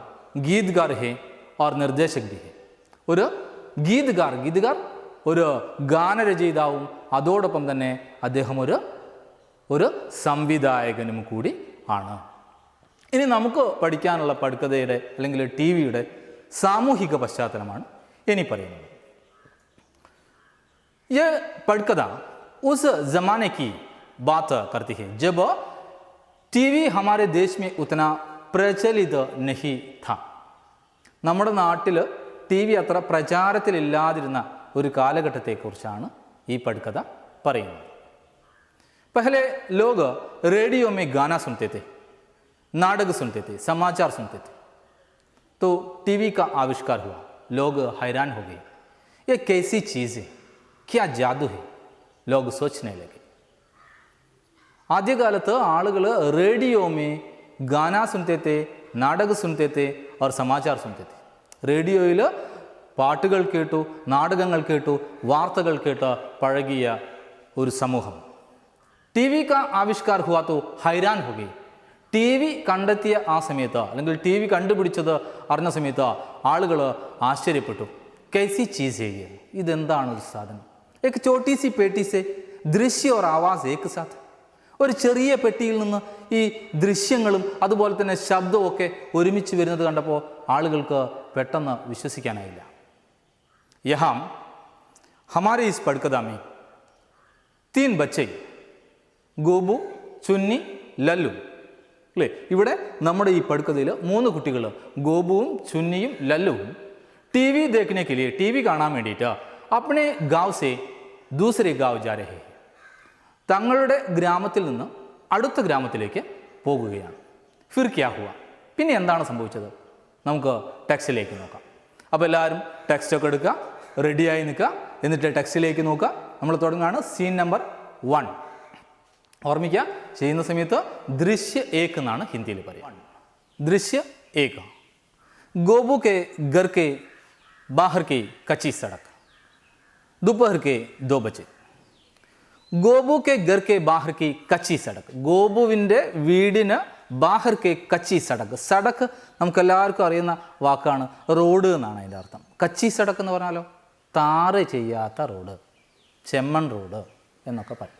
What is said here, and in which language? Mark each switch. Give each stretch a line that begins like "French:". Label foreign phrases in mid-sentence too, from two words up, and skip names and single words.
Hindi: गीतकार है और निर्देशक भी है,
Malayalam: ഒരു ഗീത്ഗാർ ഒരു ഗാനരചയിതാവും അതോടൊപ്പം തന്നെ അദ്ദേഹം ഒരു സംവിധായകനും കൂടി ആണ്. ഇനി നമുക്ക് പഠിക്കാനുള്ള പടുക്കഥയുടെ അല്ലെങ്കിൽ ടി വിയുടെ സാമൂഹിക പശ്ചാത്തലമാണ് ഇനി പറയുന്നത്.
Hindi: ये पटकथा उस ज़माने की बात करती है जब टीवी हमारे देश में उतना प्रचलित नहीं था.
Malayalam: നമ്മുടെ നാട്ടിൽ ടി വി അത്ര പ്രചാരത്തിലില്ലാതിരുന്ന ഒരു കാലഘട്ടത്തെക്കുറിച്ചാണ് ഈ പടുക്കഥ പറയുന്നത്.
Hindi: पहले लोग रेडियो में गाना सुनते थे, नाटक सुनते थे, समाचार सुनते थे. तो टीवी का आविष्कार हुआ. लोग हैरान हो गए, ये कैसी चीज़ है, क्या जादू है, लोग सोचने लगे.
Malayalam: ആദ്യകാലത്ത് ആളുകൾ
Hindi: रेडियो में गाना सुनते थे, नाटक सुनते थे और समाचार सुनते थे.
Malayalam: റേഡിയോയിൽ പാട്ടുകൾ കേട്ടു, നാടകങ്ങൾ കേട്ടു, വാർത്തകൾ കേട്ട് പഴകിയ ഒരു സമൂഹം.
Hindi: टीवी का आविष्कार हुआ तो हैरान हो गई.
Malayalam: ടി വി കണ്ടെത്തിയ ആ സമയത്ത് അല്ലെങ്കിൽ ടി വി കണ്ടുപിടിച്ചത് അറിഞ്ഞ സമയത്ത് ആളുകൾ ആശ്ചര്യപ്പെട്ടു.
Hindi: कैसी चीज़ है,
Malayalam: ഇതെന്താണ് ഒരു സാധനം.
Hindi: एक छोटी सी पेटी से दृश्य और आवाज़ एक साथ.
Malayalam: ഒരു ചെറിയ പെട്ടിയിൽ നിന്ന് ഈ ദൃശ്യങ്ങളും അതുപോലെ തന്നെ ശബ്ദവും ഒക്കെ ഒരുമിച്ച് വരുന്നത് കണ്ടപ്പോൾ ആളുകൾക്ക് പെട്ടെന്ന് വിശ്വസിക്കാനായില്ല.
Hindi: यहाँ हमारे इस पटकथा में तीन बच्चे गोबू, चुन्नी, लल्लू അല്ലേ.
Malayalam: ഇവിടെ നമ്മുടെ ഈ പടുക്കഥയിൽ 3 കുട്ടികൾ ഗോബുവും ചുന്നിയും ലല്ലുവും
Hindi: टीवी देखने के लिए,
Malayalam: ടി വി കാണാൻ വേണ്ടിയിട്ട്
Hindi: अपने गाँव से दूसरे गाँव जा रहे हैं.
Malayalam: തങ്ങളുടെ ഗ്രാമത്തിൽ നിന്ന് അടുത്ത ഗ്രാമത്തിലേക്ക് പോകുകയാണ്.
Hindi: फिर क्या हुआ,
Malayalam: പിന്നെ എന്താണ് സംഭവിച്ചത്? നമുക്ക് ടെക്സ്റ്റിലേക്ക് നോക്കാം. അപ്പോൾ എല്ലാവരും ടെക്സ്റ്റൊക്കെ എടുക്കുക, റെഡിയായി നിൽക്കുക, എന്നിട്ട് ടെക്സ്റ്റിലേക്ക് നോക്കുക. നമ്മൾ തുടങ്ങുകയാണ്. സീൻ നമ്പർ 1 ഓർമ്മിക്കുക. ചെയ്യുന്ന സമയത്ത്
Hindi: दृश्य एक
Malayalam: എന്നാണ് ഹിന്ദിയിൽ പറയുക.
Hindi: दृश्य एक. गोबू के घर के बाहर के कच्ची सड़क, दोपहर के 2 बजे. गोबू के घर के बाहर की कच्ची सड़क.
Malayalam: ഗോബുവിൻ്റെ വീടിന്
Hindi: बाहर के कच्ची सड़क.
Malayalam: സടക് നമുക്കെല്ലാവർക്കും അറിയുന്ന വാക്കാണ്, റോഡ് എന്നാണ് അതിൻ്റെ അർത്ഥം.
Hindi: कच्ची सड़क
Malayalam: എന്ന് പറഞ്ഞാലോ താറ് ചെയ്യാത്ത റോഡ്, ചെമ്മൺ റോഡ് എന്നൊക്കെ പറയും.